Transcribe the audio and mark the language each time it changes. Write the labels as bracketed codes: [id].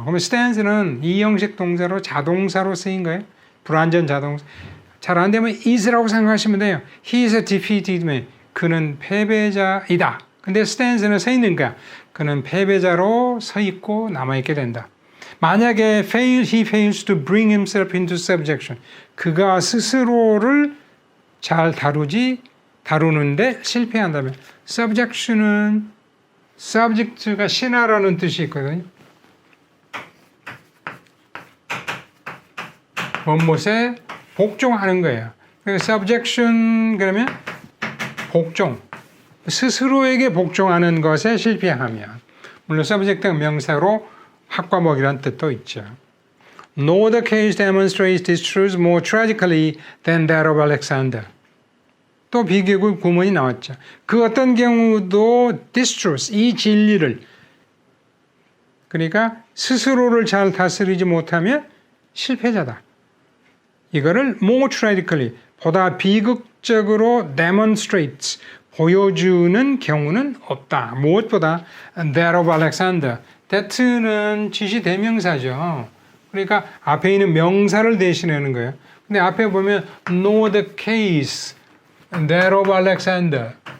[ko] 그러면 stands는 이 형식 동사로 자동사로 쓰인 거예요. 불완전 자동사. 잘 안 되면 is라고 생각하시면 돼요. [en] He is a defeated man. [ko] 그는 패배자이다. 근데 stands는 서 있는 거야. 그는 패배자로 서 있고 남아있게 된다. 만약에 [en] he fails to bring himself into subjection. [ko] 그가 스스로를 잘 다루는데 실패한다면 subjection은 subject가 신하라는 뜻이 있거든요. 무엇에 복종하는 거예요. subjection 그러면 복종, 스스로에게 복종하는 것에 실패하면, 물론 subject가 명사로 학과목이라는 뜻도 있죠. [en] No other case demonstrates this truth more tragically than that of Alexander. [ko] 또 비교급 구문이 나왔죠. 그 어떤 경우도 [en] this truth, [ko] 이 진리를, 그러니까 스스로를 잘 다스리지 못하면 실패자다. 이거를 [en] more tragically, [ko] 보다 비극적으로 demonstrates, 보여주는 경우는 없다. 무엇보다 [en] that of Alexander. [ko] that는 지시대명사죠. 그러니까 앞에 있는 명사를 대신하는 거예요. 근데 앞에 보면 [en] no the case that of Alexander.